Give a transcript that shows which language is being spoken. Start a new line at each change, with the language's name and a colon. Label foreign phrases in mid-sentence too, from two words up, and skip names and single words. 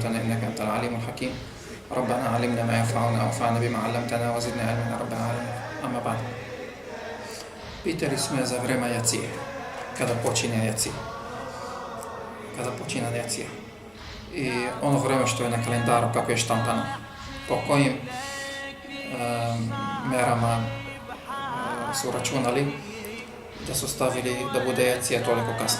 Arabic: إنك أنت العليم الحكيم. ربنا علمنا ما ينفعنا وانفعنا بما علمتنا وزدنا علما يا رب العالمين. أما بعد.
Serbian: Pitali su me za vreme jacije, kada počinje jacija. I ono vreme što je na kalendaru, kako je štampano, po kojim merama su računali da su stavili da bude jacija toliko kasno.